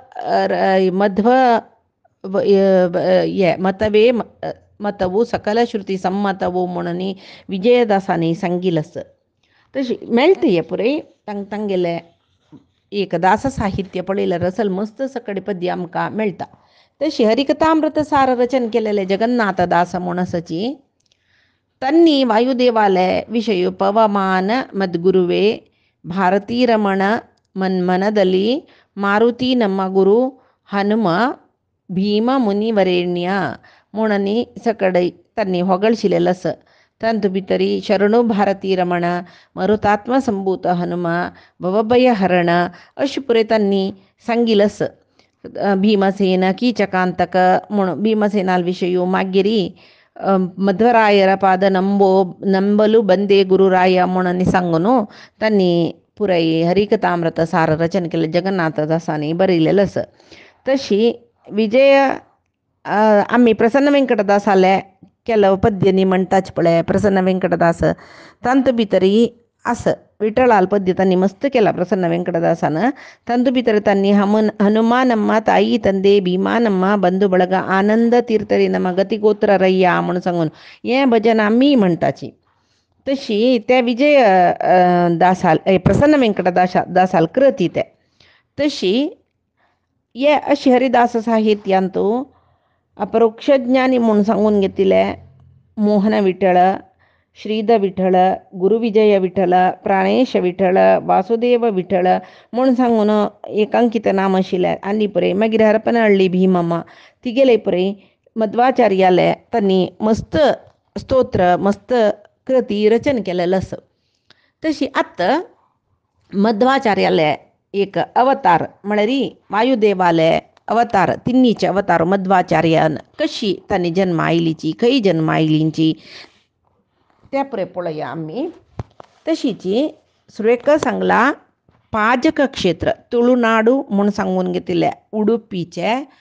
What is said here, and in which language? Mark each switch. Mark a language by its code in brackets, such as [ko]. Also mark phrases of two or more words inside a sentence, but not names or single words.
[kok] मतवे मतवू सकल श्रुती सम्मतवू म्हणून विजयदासानी सांगिल्लें तशी मेळटा हे पुरे तांगेले एक दास साहित्य पळयल्यार असल मस्त सकडी पद्य आमकां मेळटा तशी हरिकथामृत सार रचन केलेले जगन्नाथदास म्हूण आसाची तन्नी वायुदेवाले विषय पवमान मद्गुरुवे [kn] ಭಾರತೀ ರಮಣ ಮನ್ಮನದಲ್ಲಿ ಮಾರುತಿ ನಮ್ಮ ಗುರು ಹನುಮ ಭೀಮ ಮುನಿವರೇಣ್ಯ [kok] म्हणून सकडे त्यांनी होगळशिल्लें आसा तांतू भितरी शरणू भारती रमण मरुतात्म संभूत हनुम भवभयहरण अशें पुरे त्यांनी सांगिल्लें आसा भीमसेन कीचकांतक म्हणून भीमसेनाल विशयी मागीर [kn] ಮಧ್ವರಾಯರ ಪಾದ ನಂಬಲು ಬಂದೆ ಗುರುರಾಯ [kok] म्हणून सांगून त्यांनी पुराय हरिकथामृत सार रचन केले जगन्नाथदासानी बरयलेलें आसा तशी विजय आमी प्रसन्न वेंकटदासाले केलो पद्य म्हणटाच पळय प्रसन्न वेंकटदास तांतू भितरी आसा विठ्ठलाल पद्य तांणी मस्त केला प्रसन्न वेंकटदासान तांतू भितर तांणी [kn] ಹನುಮಾನಮ್ಮ ತಾಯಿ ತಂದೆ ಭೀಮಾನಮ್ಮ ಬಂಧು ಬಳಗ [kok] आनंद तीर्थरी नम गतिगोत्र रय्या म्हणून सांगून हें भजन आमी म्हणटाची तशी त्या विजय दासाल प्रसन्न वेंकटदासाल कृती ते तशी हे अशी हरिदास साहित्यांतू अपरोक्ष ज्ञानी म्हणून सांगून घेतिले मोहन विठ्ठल श्रीध विठ्ठल गुरुविजय विठ्ठल प्राणेश विठ्ठल वासुदेव विठ्ठल म्हणून सांगून एकांकित नाम आशिल्लें आनी पुरे मागीर हरपनहळ्ळी भीमम्मा तिगेले पुरे मध्वाचार्याले तांणी मस्त स्तोत्र मस्त कृती रचन केलेलें आसा तशी आतां मध्वाचार्याले एक अवतार म्हळ्यार वायुदेवाले अवतार तिन्नीचे अवतार मध्वाचार्यान कशी तांणी जन्म आयलीची खंय जन्म आयलींची त्या पुरे पळोवया आमी तशीची सुरेख सांगला पाजक क्षेत्र तुळुनाडू म्हूण सांगून घेतिल्ले उडुपीचे